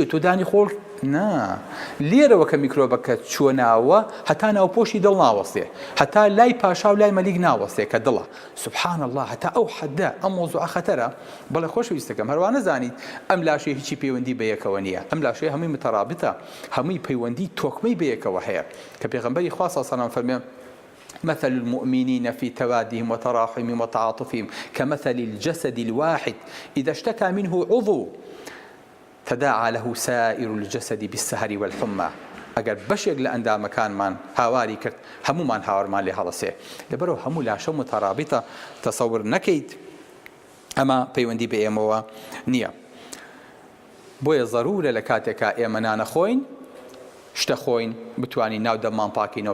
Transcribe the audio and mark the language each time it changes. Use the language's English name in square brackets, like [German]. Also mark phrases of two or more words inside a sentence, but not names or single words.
[Central Kurdish] تۆ دانی خۆڵ نا لێرەوە کە میکرۆبەکە چووە ناوە هەتا ناوپۆشی دڵ ناوەستێ، هەتا لای پاشا و لای مەلیک ناوەستێ کە دڵە. [Arabic] سوبحان الله، [Central Kurdish] هەتا ئەو حەدە ئەم مۆزوعە خەتەرە. بەڵێ خۆشەویستەکەم هەروە نەزانیت ئەم لاشەیە هیچی پەیوەندی بەیەکەوە نییە، ئەم لاشەیە هەمووی متەرابطە، هەمووی پەیوەندی تۆکمەی بەیەکەوە هەیە کە پێغەمبەری خوا [Arabic] صلی الله علیه و سلم [Central Kurdish] فەرمووی [Arabic] مثل المؤمنين في توادهم وتراحمهم وتعاطفهم كمثل الجسد الواحد إذا اشتكى منه عضو تداعى له سائر الجسد بالسهر والحمى. [Central Kurdish] ئەگەر بەشێک لە ئەندامەکانمان هاواری کرد هەمومان هاوارمان لێ هەڵەسێ. لەبەرەوە هەموو لاشە متەرابطە، تەسەور نەکەیت ئەمە پەیوەندی بە ئێمەوە نییە. بۆیە ضرورە لە کاتێکا ئێمە نانەخۆین شتە خۆین بتوانین ناو دەممان پاکەینەوە.